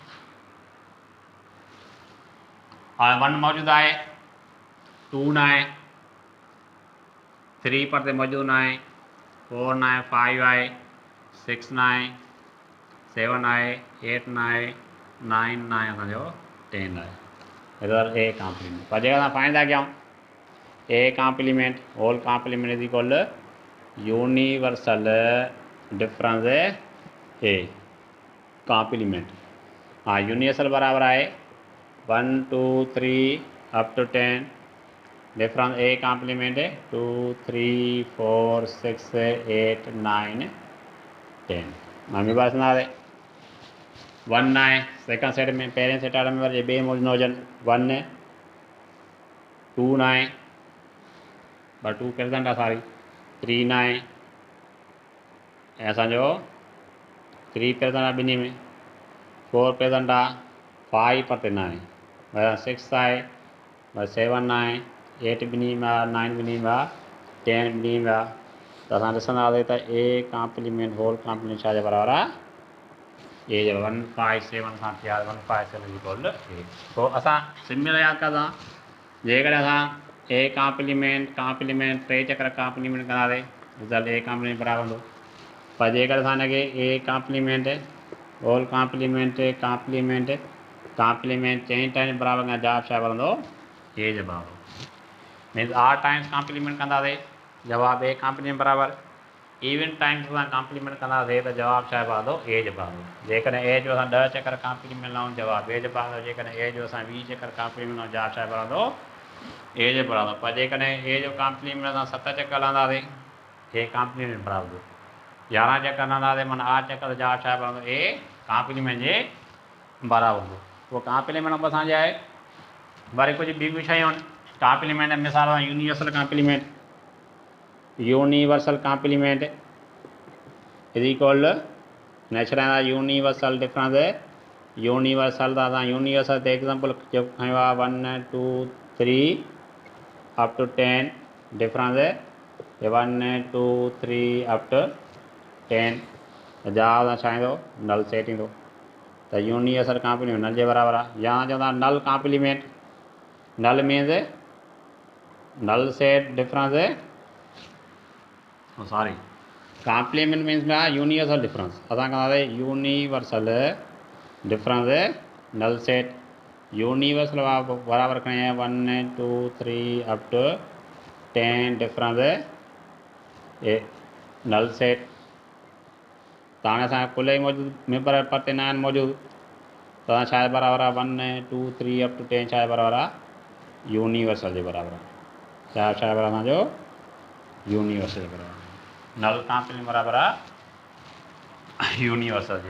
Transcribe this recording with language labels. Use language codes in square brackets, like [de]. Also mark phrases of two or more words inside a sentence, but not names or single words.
[sd] हाणे 1 मौजूदु आहे, 2 न आहे, 3 पर ते मौजूदु न आहे, 4 न आहे, 5 आहे, 6 न आहे, 7 आहे, 8 न आहे, 9 न आहे, असांजो 10 आहे। [en] Result A complement. [sd] पर जेका असां फाइंड था कयूं [en] A complement whole complement is equal universal difference A complement. [sd] हाँ यूनिवर्सल बराबर आहे 1 2 3 [en] up to [sd] 10, [en] difference A complement [sd] 2 3 4 6 8 9 10। [ur] ممی بات سنا دے [sd] 1 न आहे [en] second set [sd] में, पहिरें सेट वारा मेंबर जे ॿिए मौजूदु न हुजनि 1 2 न आहे ॿ 2 प्रेजेंट आहे सॉरी, 3 न आहे ऐं असांजो 3 प्रेजेंट आहे ॿिन्ही में, 4 प्रेजेंट आहे, 5 परते न आहे, 6 आहे, 7 आहे, 8 ॿिन्ही में आहे, 9 ॿिन्ही में आहे, 10 ॿिन्ही में आहे। त असां ॾिसंदासीं त [en] A complement whole complement [sd] छा जे बराबरि आहे, ए जे 157 खां थिया 157 [en] equal A. [sd] पोइ असां सिंपल यादि कंदा, जेकॾहिं असां [en] A complement complement [sd] 3 चक्कर कॉम्प्लीमेंट कंदासीं [en] result A complement [sd] बराबरि हूंदो। पर जेकर असां हिनखे [en] A complement whole complement complement complement [sd] चई टाइम्स बराबरि खां जवाबु छा बनंदो, ए जे बराबरि। [en] means r times complement [sd] कंदासीं जवाबु [en] A complement [sd] बराबरि, [en] even times [sd] असां कॉम्प्लीमेंट कंदासीं त जवाबु छा पवंदो, ए जे बराबरि। जेकॾहिं ए जो असां 10 चक्कर कॉम्प्लीमेंट लाऊं जवाबु ए जे बराबरि, जेकॾहिं ए जो असां 20 चक्कर कॉम्प्लीमेंट लाऊं जवाबु छा पवंदो, ए जे बराबरि। पर जेकॾहिं ए जो कॉम्प्लीमेंट असां 7 चक्कर लहंदासीं [en] A complement [sd] बराबरि, 11 चक्कर लहंदासीं माना 8 चक्कर जवाबु छा पवंदो, [en] A complement [sd] जे बराबरि हूंदो। पोइ कॉम्प्लीमेंट में असांजे आहे वरी कुझु ॿी बि शयूं आहिनि कॉम्प्लीमेंट, मिसाल [en] universal complement, universal complement is equal natural universal difference, universal [sd] त असां यूनिवर्सल ते एग्जाम्पल जेको खयो आहे 1 2 3 [en] up to 10 difference 1 2 3 up to [sd] 10 जवाब छा ईंदो, [en] null set [sd] ईंदो। त [en] universal complement [sd] नल जे बराबरि आहे। या चवंदा [en] null complement, null means null set difference, sorry complement means universal difference. [sd] असां कंदासीं [en] universal difference null set, [sd] यूनिवर्सल बराबरि खणी 1 2 3 [en] up to 10 difference A null set. [sd] त हाणे असांखे कुल ई मौजूदु मेंबर परते न आहिनि मौजूदु, त असां छा बराबरि आहे 1 2 3 [en] up to [sd] 10 छा बराबरि आहे, यूनिवर्सल जे बराबरि आहे। छा बराबरि असांजो यूनिवर्सल जे बराबरि, [en] null complement [sd] बराबरि आहे यूनिवर्सल जे।